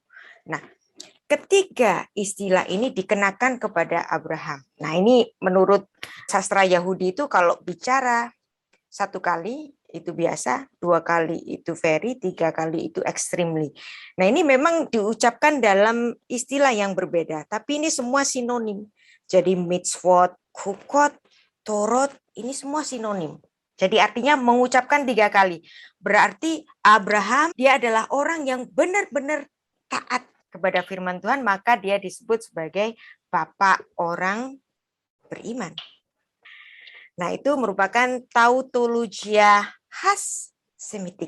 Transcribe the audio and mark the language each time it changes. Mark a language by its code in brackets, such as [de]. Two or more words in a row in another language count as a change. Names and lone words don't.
[id] Nah, ketiga istilah ini dikenakan kepada Abraham. Nah, ini menurut sastra Yahudi itu kalau bicara satu kali itu biasa, dua kali itu very, tiga kali itu extremely. Nah, ini memang diucapkan dalam istilah yang berbeda, tapi ini semua sinonim. [he] Jadi מצוות, חוקות, תורות, [id] ini semua sinonim. Jadi artinya mengucapkan tiga kali. Berarti Abraham, dia adalah orang yang benar-benar taat kepada firman Tuhan, maka dia disebut sebagai bapak orang beriman. Nah, itu merupakan tautologia khas Semitik.